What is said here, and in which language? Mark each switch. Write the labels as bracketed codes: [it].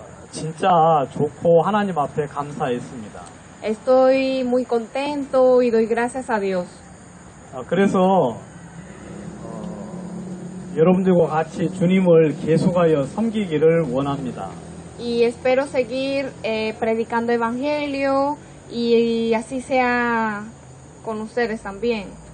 [ko] 진짜 좋고 하나님 앞에 감사했습니다. [es] Estoy muy contento y doy gracias a Dios. [ko] 그래서 여러분들과 같이 주님을 계속하여 섬기기를 원합니다. [es] Y espero seguir predicando evangelio y así sea con ustedes también.